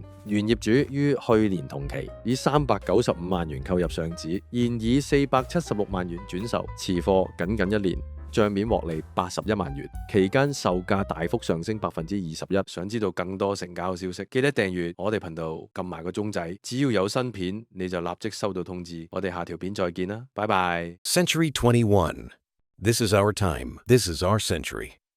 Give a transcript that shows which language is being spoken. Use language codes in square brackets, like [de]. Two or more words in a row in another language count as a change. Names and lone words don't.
[yue] 原業主於去年同期以395萬元購入上址，現以476萬元轉售，持貨僅1年，帳面獲利81萬元，期間售價大幅上升21%。想知道更多成交消息，記得訂閱我哋頻道，撳埋個鐘仔，只要有新片你就立即收到通知。我哋下條片再見啦，拜拜。 [en] Century 21. This is our time. This is our century.